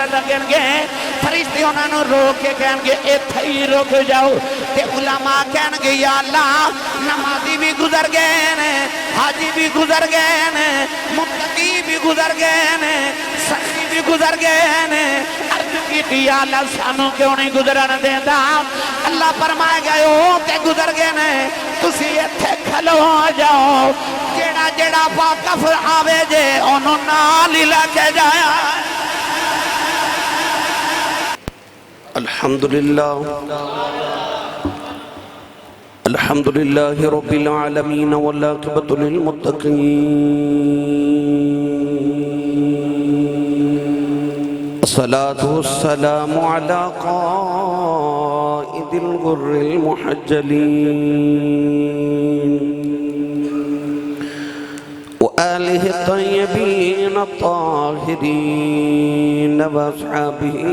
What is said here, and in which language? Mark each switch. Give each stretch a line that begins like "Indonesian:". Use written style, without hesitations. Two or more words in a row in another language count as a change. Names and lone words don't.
Punjabi: لگن گے فرشتے انہوں نے روک کے کہیں گے ایتھے ہی رک جاؤ تے علماء کہیں گے یا اللہ نمازی بھی گزر گئے نے حاجی بھی گزر گئے نے متقی بھی گزر گئے نے سخی بھی گزر گئے نے عرض کی یا اللہ سانوں کیوں نہیں گزرن دیندہ اللہ فرمائے گئے ہو تے گزر گئے نے تسی ایتھے کھلو جاؤ جیڑا جیڑا واقف آوے جے انہوں نالی لکے جایا
Arabic: الحمدللہ رب العالمین والعاقبۃ للمتقین الصلاة والسلام علی قائد الغر المحجلین وآلہ الطیبین الطاہرین واصحابہ